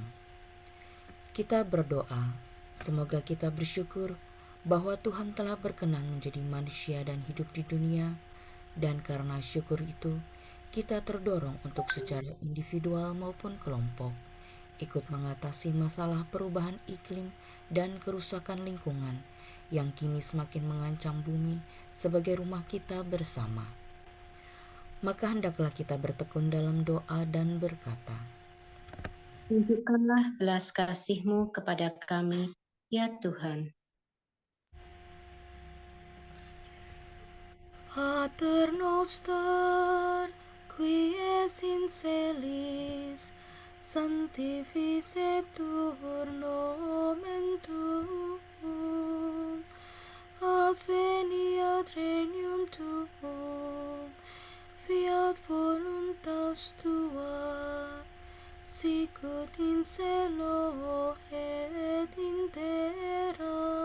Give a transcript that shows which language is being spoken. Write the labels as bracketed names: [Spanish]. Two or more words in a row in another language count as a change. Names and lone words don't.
[Indonesian] Kita berdoa, semoga kita bersyukur bahwa Tuhan telah berkenan menjadi manusia dan hidup di dunia, dan karena syukur itu, kita terdorong untuk secara individual maupun kelompok ikut mengatasi masalah perubahan iklim dan kerusakan lingkungan yang kini semakin mengancam bumi sebagai rumah kita bersama. Maka hendaklah kita bertekun dalam doa dan berkata, Tunjukkanlah belas kasih-Mu kepada kami, ya Tuhan. [Latin] Pater noster, qui es in celis, sanctificetur nomen tuum, adveniat regnum tuum, fiat voluntas tua, sicut in cielo et in terra.